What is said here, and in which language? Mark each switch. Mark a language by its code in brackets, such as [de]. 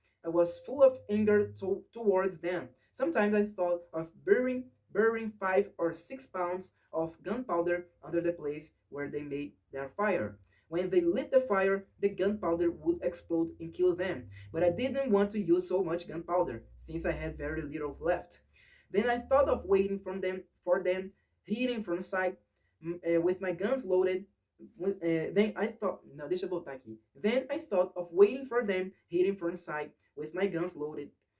[en] I was full of anger towards them. Sometimes I thought of burying 5 or 6 pounds of gunpowder under the place where they made their fire. When they lit the fire, the gunpowder would explode and kill them. But I didn't want to use so much gunpowder, since I had very little left. Then I thought of waiting for them, hitting from sight, with my guns loaded. Then I thought, [pt] não, deixa eu botar aqui. [en] Then I thought of waiting for them, hitting from sight, with my guns loaded.